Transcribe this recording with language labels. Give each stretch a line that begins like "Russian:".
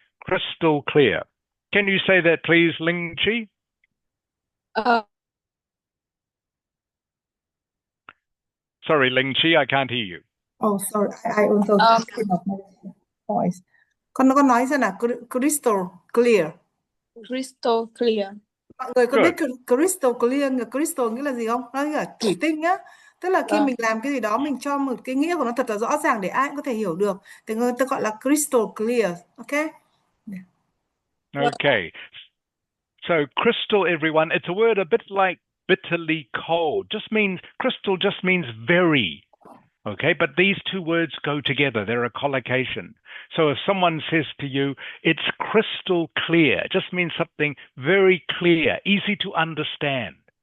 English: Crystal clear. Can you say that, please, Ling Chi? Sorry, Ling Chi, I can't hear you. Oh, sorry, I also cannot my voice.
Vietnamese: Con nói xem nào, crystal clear.
English: Crystal clear.
Vietnamese: Mọi người có biết crystal clear, crystal nghĩa là gì không? Nó là thủy tinh á. Tức là khi mình làm cái gì đó mình cho một cái nghĩa của nó thật là rõ ràng để ai cũng có thể hiểu được. Thì người ta gọi là crystal clear, okay?
English: Okay. So crystal, everyone, it's a word a bit like bitterly cold. Crystal just means very. Okay, but these two words go together. They're a collocation. So if someone says to you, it's crystal clear, it just means something very clear, easy to understand.